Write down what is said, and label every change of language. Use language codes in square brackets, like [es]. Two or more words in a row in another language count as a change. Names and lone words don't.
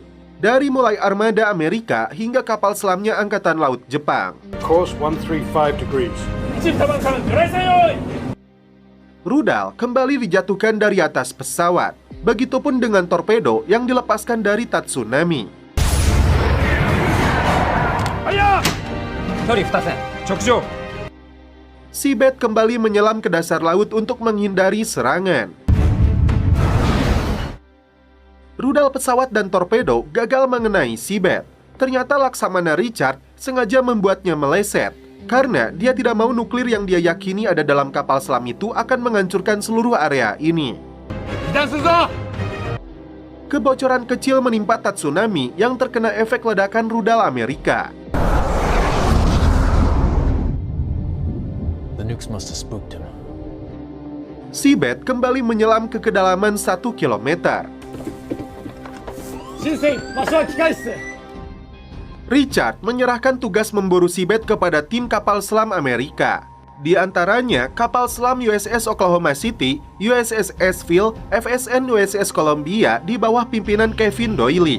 [id] Dari mulai armada Amerika hingga kapal selamnya Angkatan Laut Jepang. [en] Course 135 degrees. [id] Rudal kembali dijatuhkan dari atas pesawat. Begitupun dengan torpedo yang dilepaskan dari Tatsunami. [ja] 距離2線直上 [id] Seabed kembali menyelam ke dasar laut untuk menghindari serangan. Rudal pesawat dan torpedo gagal mengenai Seabed. Ternyata Laksamana Richard sengaja membuatnya meleset karena dia tidak mau nuklir yang dia yakini ada dalam kapal selam itu akan menghancurkan seluruh area ini. Kebocoran kecil menimpa Tatsunami yang terkena efek ledakan rudal Amerika. [en] The nukes must have spooked him. [id] Seabed kembali menyelam ke kedalaman 1 km. Richard menyerahkan tugas memburu Seabed kepada tim kapal selam Amerika. Di antaranya kapal selam USS Oklahoma City, USS Asheville, FSN USS Columbia di bawah pimpinan Kevin Doyle.